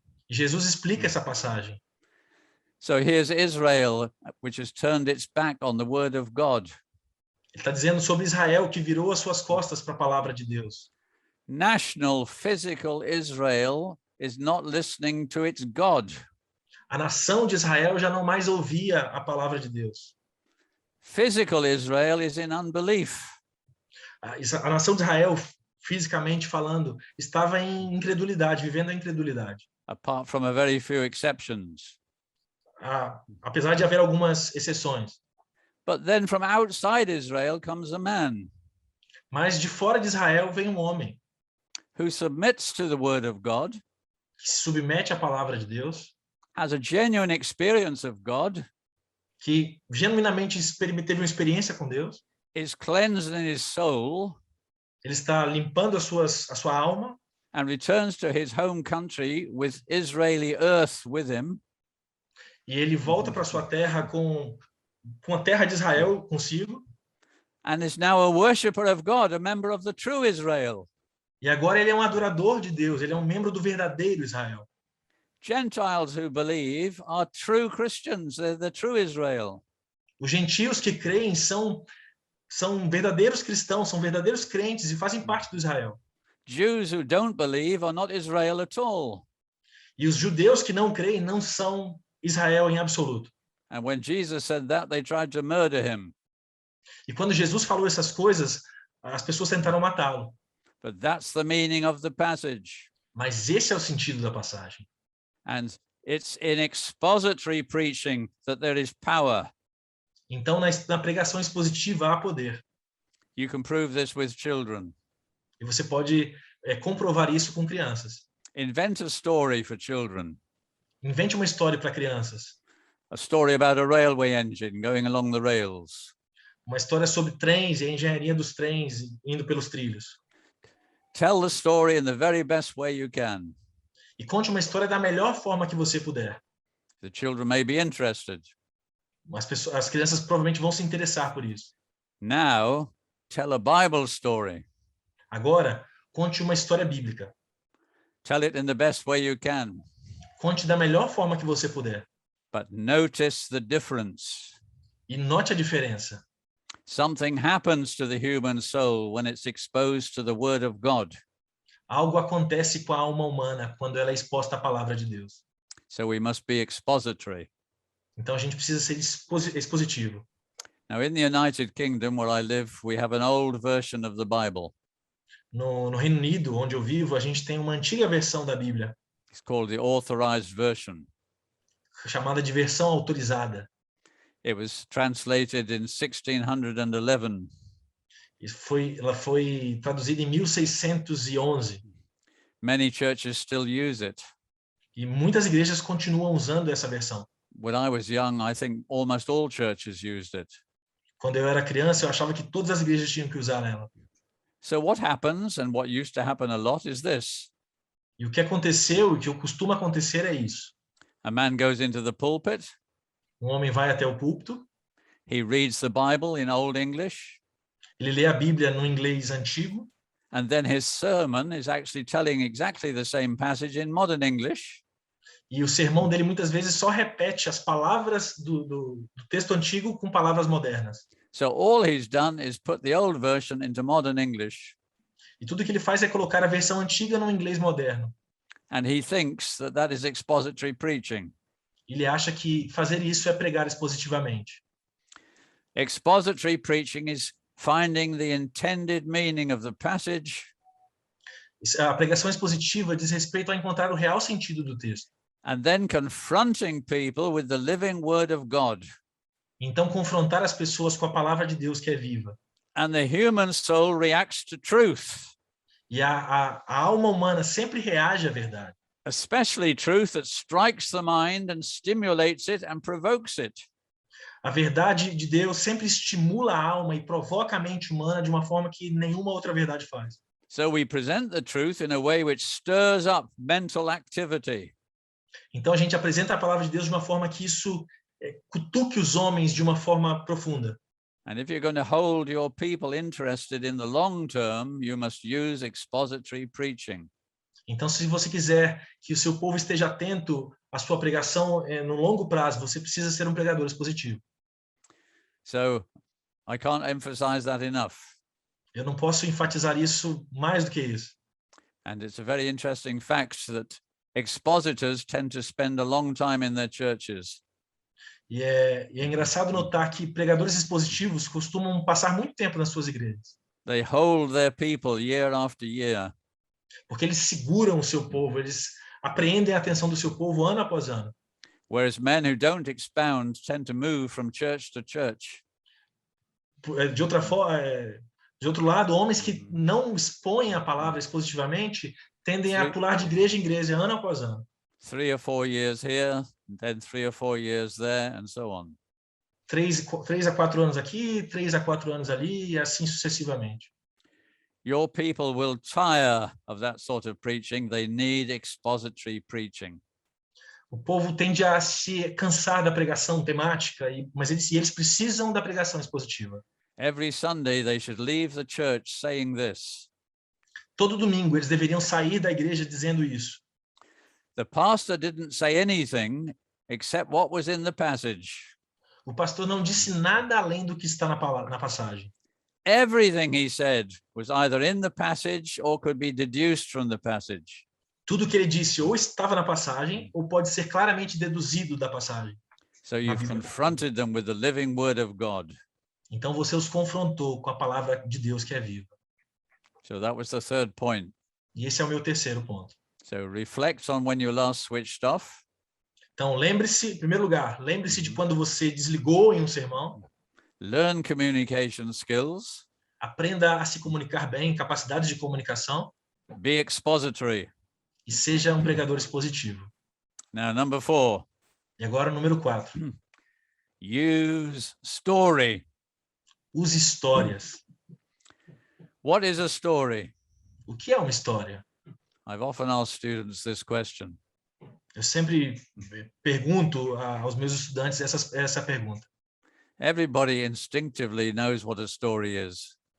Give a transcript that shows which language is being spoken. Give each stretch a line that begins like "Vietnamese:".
Portuguese: E Jesus explica essa passagem.
English: So here's Israel, which has turned its back on the word of God.
Portuguese: Ele está dizendo sobre Israel que virou as suas costas para a palavra de Deus.
English: National physical Israel is not listening to its God.
Portuguese: A nação de Israel já não mais ouvia a palavra de Deus.
English: Physical Israel is in unbelief.
Portuguese: A nação de Israel, fisicamente falando, estava em incredulidade, vivendo a incredulidade.
English: Apart from a very few exceptions.
Portuguese: Apesar de haver algumas exceções.
English: But then from outside Israel comes a man.
Portuguese: Mas de fora de Israel vem um homem.
English: Who submits to the word of God.
Portuguese: Que se submete à palavra de Deus.
English: Has a genuine experience of God.
Portuguese: Que genuinamente teve uma experiência com Deus.
English: Is cleansed in his soul.
Portuguese: Ele está limpando a sua alma.
English: And returns to his home country with Israeli earth with him.
Portuguese: E ele volta para sua terra com a terra de Israel consigo.
English: And is now a worshipper of God, a member of the true Israel.
Portuguese: E agora ele é um adorador de Deus, ele é um membro do verdadeiro Israel.
English: Gentiles who believe are true Christians. They're the true Israel.
Portuguese: Os gentios que creem são verdadeiros cristãos, são verdadeiros crentes e fazem parte do Israel.
English: Jews who don't believe are not Israel at all.
Portuguese: E os judeus que não creem não são Israel em absoluto.
English: And when Jesus said that, they tried to murder him.
Portuguese: E quando Jesus falou essas coisas, as pessoas tentaram matá-lo.
English: But that's the meaning of the passage.
Portuguese: Mas esse é o sentido da passagem.
English: And it's in expository preaching that there is power.
Portuguese: Então, na pregação expositiva há poder.
English: You can prove this with children.
Portuguese: E você pode comprovar isso com crianças.
English: Invent a story for children.
Portuguese: Invente uma história para crianças.
English: A story about a railway engine going along the rails.
Portuguese: Uma história sobre trens e a engenharia dos trens indo pelos trilhos.
English: Tell the story in the very best way you can.
Portuguese: E conte uma história da melhor forma que você puder.
English: The children may be interested.
Portuguese: As crianças provavelmente vão se interessar por isso.
English: Now, tell a Bible story.
Portuguese: Agora, conte uma história bíblica.
English: Tell it in the best way you can.
Portuguese: Conte da melhor forma que você puder.
English: But notice the difference.
Portuguese: E note a diferença.
English: Something happens to the human soul when it's exposed to the Word of God.
Portuguese: Algo acontece com a alma humana quando ela é exposta à palavra de Deus.
English: So we must be expository.
Portuguese: Então a gente precisa ser expositivo.
English: Now, in the United Kingdom, where I live, we have an old version of the Bible.
Portuguese: No Reino Unido, onde eu vivo, a gente tem uma antiga versão da Bíblia,
English: It's called the Authorized Version.
Portuguese: chamada de versão autorizada.
English: It was translated in 1611.
Portuguese: Ela foi traduzida em 1611.
English: Many churches still use it.
Portuguese: E muitas igrejas continuam usando essa versão.
English: When I was young, I think almost all churches used it.
Portuguese: Quando eu era criança, eu achava que todas as igrejas tinham que usar ela.
English: So what happens, and what used to happen a lot, is this.
Portuguese: E o que aconteceu, o que costuma acontecer é isso.
English: A man goes into the pulpit.
Portuguese: Homem vai até o púlpito,
English: He reads the Bible in Old English.
Portuguese: ele lê a Bíblia no inglês antigo,
English: And then his sermon is actually telling exactly the same passage in modern English.
Portuguese: e o sermão dele muitas vezes só repete as palavras do texto antigo com palavras modernas.
English: So all he's done is put the old version into modern English.
Portuguese: E tudo que ele faz é colocar a versão antiga no inglês moderno.
English: And he thinks that that is expository preaching.
Portuguese: Ele acha que fazer isso é pregar expositivamente.
English: Expository preaching is finding the intended meaning of the passage
Portuguese: A pregação expositiva diz respeito a encontrar o real sentido do texto.
English: and then confronting people with the living word of God.
Portuguese: Então, confrontar as pessoas com a palavra de Deus que é viva.
English: And the human soul reacts to truth,
Portuguese: E a alma humana sempre reage à verdade.
English: especially truth that strikes the mind and stimulates it and provokes it.
Portuguese: A verdade de Deus sempre estimula a alma e provoca a mente humana de uma forma que nenhuma outra verdade faz.
English: So we present the truth in a way which stirs up mental activity.
Portuguese: Então, a gente apresenta a palavra de Deus de uma forma que isso cutuque os homens de uma forma profunda.
English: And if you're going to hold your people interested in the long term, you must use expository preaching.
Portuguese: Então, se você quiser que o seu povo esteja atento à sua pregação no longo prazo, você precisa ser um pregador expositivo.
English: So I can't emphasize that enough.
Portuguese: Eu não posso enfatizar isso mais do que isso.
English: And it's a very interesting fact that expositors tend to spend a long time in their churches.
Portuguese: E é engraçado notar que pregadores expositivos costumam passar muito tempo nas suas igrejas,
English: They hold their people year after year.
Portuguese: porque eles seguram o seu povo, eles apreendem a atenção do seu povo ano após ano.
English: Whereas men who don't expound tend to move from church to church.
Portuguese: De outro lado, homens que não expõem a palavra expositivamente tendem a pular de igreja em igreja ano após ano.
English: 3 or 4 years here, then 3 or 4 years there, and so on.
Portuguese: 3 a 4 anos aqui, 3 a 4 anos ali, e assim sucessivamente.
English: Your people will tire of that sort of preaching. They need expository preaching.
Portuguese: O povo tende a se cansar da pregação temática, mas eles precisam da pregação expositiva.
English: Every Sunday they should leave the church saying this.
Portuguese: Todo domingo eles deveriam sair da igreja dizendo isso.
English: The pastor didn't say anything except what was in the passage.
Portuguese: O pastor não disse nada além do que está na passagem.
English: Everything he said was either in the passage or could be deduced from the passage.
Portuguese: Tudo que ele disse ou estava na passagem ou pode ser claramente deduzido da passagem.
English: So you've confronted them with the living word of God.
Portuguese: Então você os confrontou com a palavra de Deus que é viva.
English: So that was the third point.
Portuguese: E esse é o meu terceiro ponto.
English: So reflect on when you last switched off.
Portuguese: Então lembre-se, em primeiro lugar, lembre-se de quando você desligou em um sermão.
English: Learn communication skills.
Portuguese: Aprenda a se comunicar bem, capacidades de comunicação.
English: Be expository.
Portuguese: E seja um pregador expositivo.
English: Now, number 4.
Portuguese: E agora, número 4.
English: Use story.
Portuguese: Use histórias.
English: What is a story?
Portuguese: O que é uma história?
English: I've often asked students this question.
Portuguese: Eu sempre pergunto aos meus estudantes essa pergunta.
English: Everybody instinctively knows what a story is.